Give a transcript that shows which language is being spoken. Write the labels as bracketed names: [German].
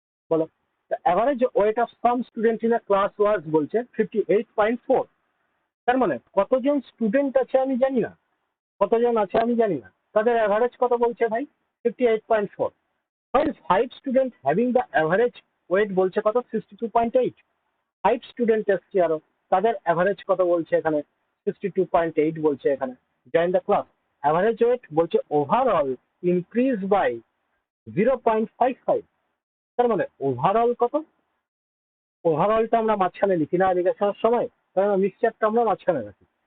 [Bangla] বলো। [English] average weight of some student in a class was [Bangla] বলছে 58.4। তার মানে কতজন স্টুডেন্ট আছে আমি জানি না, কতজন আছে আমি জানি না, তাদের অ্যাভারেজ কত বলছে ভাই? 58.4। [English] While 5 students having the average weight [Bangla] বলছে কত? 62.8। 5 স্টুডেন্ট এসছে আরো, তাদের অ্যাভারেজ কত বলছে এখানে? 62.8 বলছে এখানে। [English] Join the class. [Bangla] Average wait বলছে ওভারঅল ইনক্রিজ বাই 0.55। তার মানে ওভারঅল কত? ওভারঅলটা আমরা মাঝখানে লিখি না এডুকেশনের সময়, কারণ মিক্সচারটা আমরা মাঝখানে রাখি।